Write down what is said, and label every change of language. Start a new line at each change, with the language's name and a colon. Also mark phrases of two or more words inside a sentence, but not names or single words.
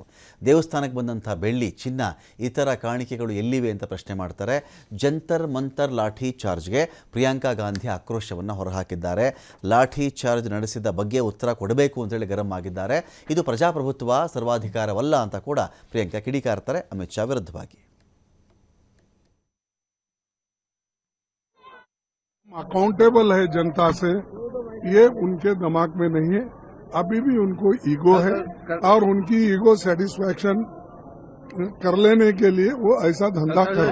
Kannada: ದೇವಸ್ಥಾನಕ್ಕೆ ಬಂದಂಥ ಬೆಳ್ಳಿ, ಚಿನ್ನ, ಇತರ ಕಾಣಿಕೆಗಳು ಎಲ್ಲಿವೆ ಅಂತ ಪ್ರಶ್ನೆ ಮಾಡ್ತಾರೆ. ಜಂತರ್ ಮಂತರ್ ಲಾಠಿ ಚಾರ್ಜ್ಗೆ ಪ್ರಿಯಾಂಕಾ ಗಾಂಧಿ ಆಕ್ರೋಶವನ್ನು ಹೊರಹಾಕಿದ್ದಾರೆ. ಲಾಠಿ ಚಾರ್ಜ್ ನಡೆಸಿದ ಬಗ್ಗೆ ಉತ್ತರ ಕೊಡಬೇಕು ಅಂತೇಳಿ ಗರಂ ಆಗಿದ್ದಾರೆ. ಇದು ಪ್ರಜಾಪ್ರಭುತ್ವ, ಸರ್ವಾಧಿಕಾರವಲ್ಲ ಅಂತ ಕೂಡ ಪ್ರಿಯಾಂಕಾ ಕಿಡಿಕಾರ್ತಾರೆ ಅಮಿತ್ ಶಾ ವಿರುದ್ಧವಾಗಿ.
Hindi: अकाउंटेबल है जनता से, ये उनके दिमाग में नहीं है. अभी भी उनको ईगो है और उनकी
English: ego satisfaction
Hindi: कर लेने के लिए वो ऐसा धंधा कर.